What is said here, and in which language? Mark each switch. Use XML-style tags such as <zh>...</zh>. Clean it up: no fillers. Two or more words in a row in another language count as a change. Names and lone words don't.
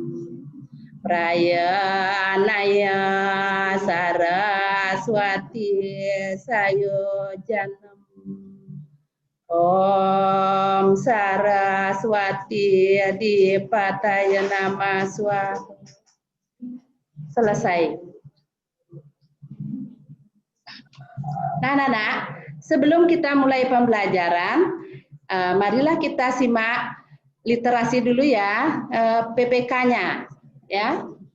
<sa>प्रयानय सरस्वती सयो जनम्. ॐ सरस्वती दिपतय नम स्वाहा.</sa> <id>Selesai. Nah, sebelum kita mulai pembelajaran, marilah kita simak literasi dulu ya, PPK-nya. Ya.</id>